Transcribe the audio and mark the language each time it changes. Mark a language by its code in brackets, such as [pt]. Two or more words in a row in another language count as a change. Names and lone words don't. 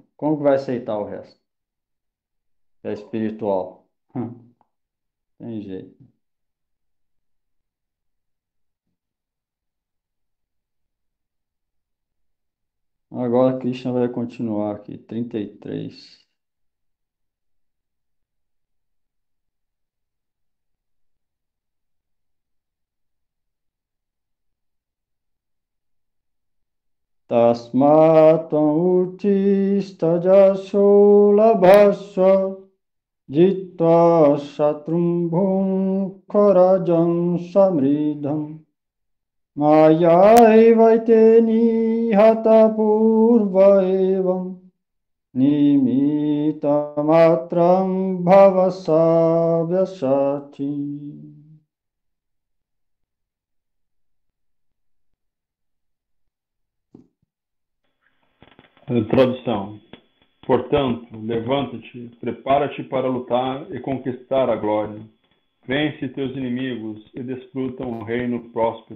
[pt] Como que vai aceitar o resto? É espiritual. Tem jeito. Agora Krishna vai continuar aqui, 33. [sa] तस्मात्त्वम् उत्तिष्ठ यशो लभस्व जित्वा शत्रून् भुङ्क्ष्व राज्यं समृद्धम् मयैवैते निहताः पूर्वमेव निमित्तमात्रं भव सव्यसाचिन्. [pt] Tradução. Portanto, levanta-te, prepara-te para lutar e conquistar a glória. Vence teus inimigos e desfruta um reino próspero.